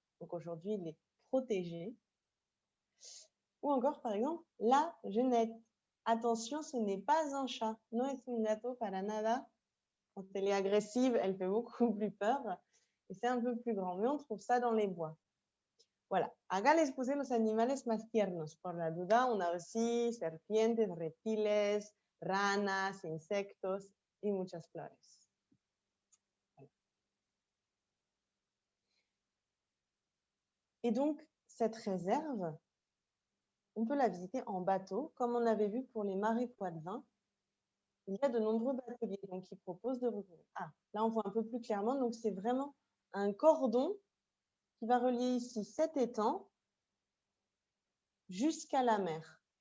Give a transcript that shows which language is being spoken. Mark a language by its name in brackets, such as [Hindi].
[French] Donc aujourd'hui, il est protégé. Ou encore, par exemple, la genette. Attention, ce n'est pas un chat. [Spanish] No es un gato para nada. [French] Quand elle est agressive, elle fait beaucoup plus peur. Et c'est un peu plus grand. Mais on trouve ça dans les bois. Voilà. [Spanish] Acá les puse los animales más tiernos. Por la duda, [French] on a aussi [Spanish] serpientes, reptiles, ranas, insectos y muchas flores. [French] Voilà. Et donc, cette réserve, on peut la visiter en bateau, comme on avait vu pour les marais Poitevin. Il y a de nombreux bateliers donc, qui proposent de recouvrir. Ah, là, on voit un peu plus clairement. Donc, c'est vraiment un cordon qui va relier ici cet étang jusqu'à la mer.